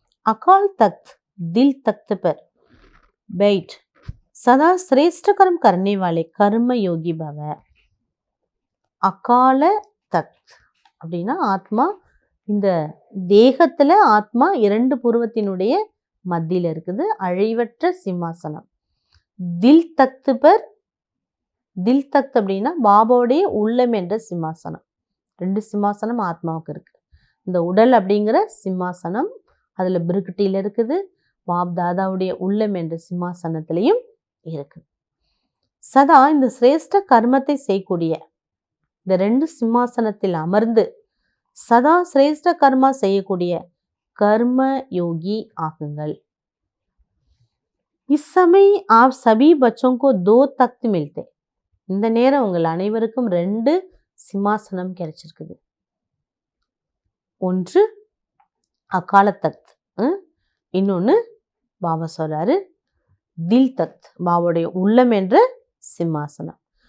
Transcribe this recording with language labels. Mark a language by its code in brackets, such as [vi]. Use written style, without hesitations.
[hi] அகால் தக்த் தில் தக்த் பர் बैठ सदा श्रेष्ठ कर्म करने वाले कर्म योगी भव. [ta] அகால தக்த் அப்படின்னா ஆத்மா, இந்த தேகத்துல ஆத்மா 2 புருவத்தினுடைய மத்தியில இருக்குது, அழிவற்ற சிம்மாசனம். தில் தக்த் பர், தில் தக்த் அப்படின்னா பாபாவுடைய உள்ளம் என்ற சிம்மாசனம். 2 சிம்மாசனம் ஆத்மாவுக்கு இருக்கு. இந்த உடல் அப்படிங்கிற சிம்மாசனம் அதுல பிருகுட்டியில இருக்குது, பாப் தாதாவுடைய உள்ளம் என்ற சிம்மாசனத்திலையும் இருக்கு. சதா இந்த சிரேஷ்ட கர்மத்தை செய்யக்கூடிய இந்த 2 சிம்மாசனத்தில் அமர்ந்து [hi] सदा श्रेष्ठ कर्मा [ta] செய்யக்கூடிய [hi] कर्म योगी [ta] ஆகுங்கள். [hi] इस समय आप सभी बच्चों को 2 तख्त मिलते. [ta] இந்த நேரம் உங்கள் அனைவருக்கும் 2 சிம்மாசனம் கிடைச்சிருக்குது. ஒன்று அகால தக்த், இன்னொன்று பாபா சொல்றாரு தில் தக்த், பாபாவுடைய உள்ளம் என்ற சிம்மாசனம்.